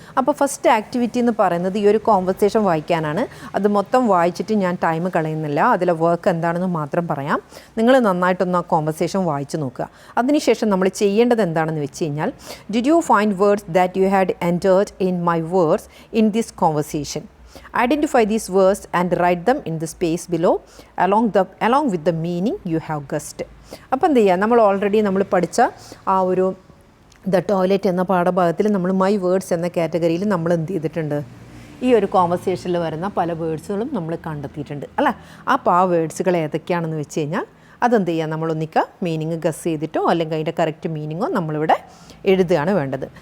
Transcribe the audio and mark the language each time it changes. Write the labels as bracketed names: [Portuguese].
[Malayalam] അപ്പോൾ first activity എന്ന് പറയുന്നത് ഈ ഒരു കോൺവെർസേഷൻ വായിക്കാനാണ്. അത് മൊത്തം വായിച്ചിട്ട് ഞാൻ ടൈം കളയുന്നില്ല, അതിലെ വർക്ക് എന്താണെന്ന് മാത്രം പറയാം. നിങ്ങൾ നന്നായിട്ടൊന്ന് ആ കോൺവെർസേഷൻ വായിച്ച് നോക്കുക. അതിനുശേഷം നമ്മൾ ചെയ്യേണ്ടത് എന്താണെന്ന് വെച്ച് കഴിഞ്ഞാൽ, [English] Did you find words that you had entered in my words in this conversation. Identify these words and write them in the space below along with the meaning you have guessed. [Malayalam] അപ്പോൾ എന്ത് ചെയ്യുക, നമ്മൾ പഠിച്ച ആ ഒരു the toilet എന്ന പാഠഭാഗത്തിൽ നമ്മൾ മൈ വേർഡ്സ് എന്ന കാറ്റഗറിയിൽ നമ്മൾ എന്ത് ചെയ്തിട്ടുണ്ട്, ഈ ഒരു കോൺവെർസേഷനിൽ വരുന്ന പല വേർഡ്സുകളും നമ്മൾ കണ്ടെത്തിയിട്ടുണ്ട് അല്ലേ. അപ്പോൾ ആ വേർഡ്സുകൾ ഏതൊക്കെയാണെന്ന് വെച്ച് കഴിഞ്ഞാൽ അതെന്ത് ചെയ്യുക, നമ്മളൊന്നിക്കുക മീനിങ് ഗസ് ചെയ്തിട്ടോ അല്ലെങ്കിൽ അതിൻ്റെ കറക്റ്റ് മീനിങ്ങോ നമ്മളിവിടെ എഴുതുകയാണ് വേണ്ടത്.